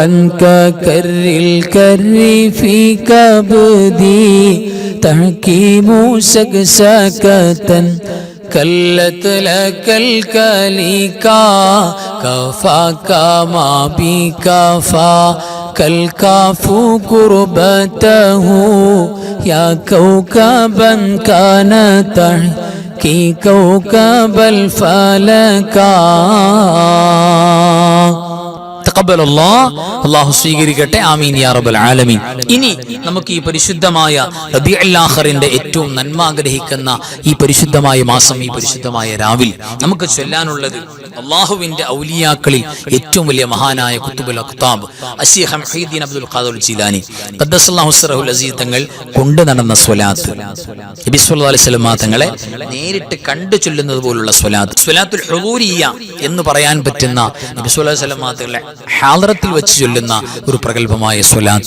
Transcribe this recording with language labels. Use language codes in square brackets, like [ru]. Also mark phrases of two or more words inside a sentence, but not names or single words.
[ar] ككر الكر في كبدي تحكيم شكشكة كلت لك الكليكا كفاك ما بكفا كالكاف قربته يا كوكبا كان تحكي كوكب الفلكا [ml] അല്ലാഹു സ്വീകരിക്കട്ടെ. [ar] آمين يا رب العالمين. [ml] ഇനി നമുക്ക് ഈ പരിശുദ്ധമായ റബീഉൽ ആഖിറിന്റെ ഏറ്റവും നന്മ ആഗ്രഹിക്കുന്ന ഈ പരിശുദ്ധമായ മാസം, ഈ പരിശുദ്ധമായ രാവിൽ നമുക്ക് ചൊല്ലാനുള്ളത് അള്ളാഹുവിന്റെ ഔലിയാക്കളിൽ ഏറ്റവും വലിയ മഹാനായ [ar] قطب الأقطاب [ml] അശീഖ് മുഹീദ്ദീൻ അബ്ദുൽ ഖാദിർ ജീലാനി [ar] قدس الله سره العزيز [ml] തങ്ങൾ കൊണ്ടു നടന്ന സ്വലാത്ത്, നബി [ar] صلى الله عليه وسلم [ml] തങ്ങളെ നേരിട്ട് കണ്ടു ചൊല്ലുന്നത് പോലുള്ള സ്വലാത്ത്, [ar] الصلاة الحضورية [ml] എന്ന് പറയാൻ പറ്റുന്ന നബി [ar] صلى الله عليه وسلم [ml] തങ്ങളെ ഹാളറത്തിൽ വെച്ച് ചൊല്ലുന്ന ഒരു പ്രഗൽഭമായ സ്വലാത്ത്.